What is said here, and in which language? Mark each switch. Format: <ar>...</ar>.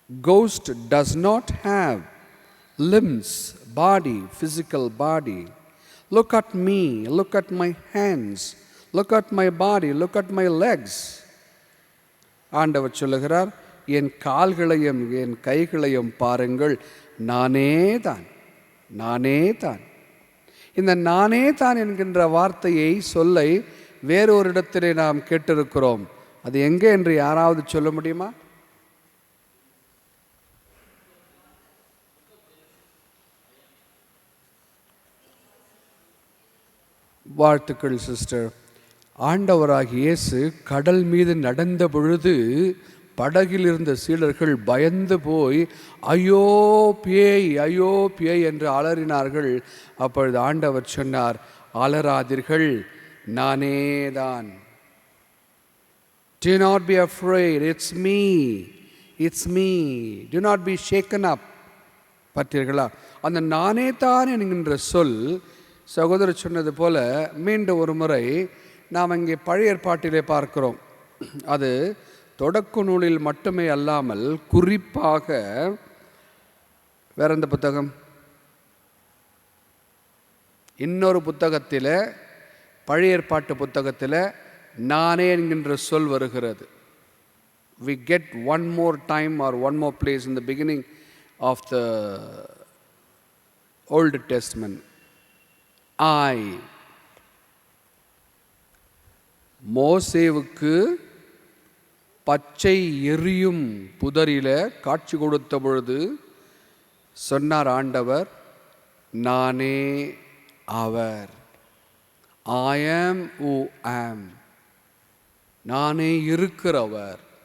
<en>Ghost does not have limbs, body, physical body. Look at me, look at my hands, look at my body, look at my legs.</en> <ta>ஆண்டவர் சொல்லுகிறார், என் கால்களையும் என் கைகளையும் பாருங்கள், நானே தான், நானே தான். இந்த நானே தான் என்கின்ற வார்த்தையை, சொல்லை வேறொரு இடத்திலே நாம் கேட்டிருக்கிறோம். அது எங்கே என்று யாராவது சொல்ல முடியுமா? வாழ்த்துக்கள் சிஸ்டர். ஆண்டவராகிய இயேசு கடல் மீது நடந்த பொழுது படகில் இருந்த சீடர்கள் பயந்து போய் ஐயோ பேய், ஐயோ பேய் என்று அலறினார்கள். அப்பொழுது ஆண்டவர் சொன்னார், அலறாதீர்கள், நானே தான்.</ta> <en>Do not be afraid, it's me, it's me, do not be shaken up.</en> <ta>பார்த்தீர்களா? அந்த நானே தான் என்கின்ற சொல், சகோதரர் சொன்னது போல மீண்டும் ஒரு முறை நாம் இங்கே பழைய ஏற்பாட்டிலே பார்க்கிறோம். அது தொடக்க நூலில் மட்டுமே அல்லாமல் குறிப்பாக வேற எந்த புத்தகம், இன்னொரு புத்தகத்தில், பழைய ஏற்பாட்டு புத்தகத்தில் நானே என்கின்ற சொல் வருகிறது.</ta> <en>We get one more time or one more place in the beginning of the Old Testament. I.</en> <ta>மோசேவுக்கு பச்சை எரியும் புதரில காட்சி கொடுத்த பொழுது சொன்னார் ஆண்டவர், நானே அவர்.</ta> <en>I am who am.</en> <ta>நானே இருக்கிறவர்.</ta>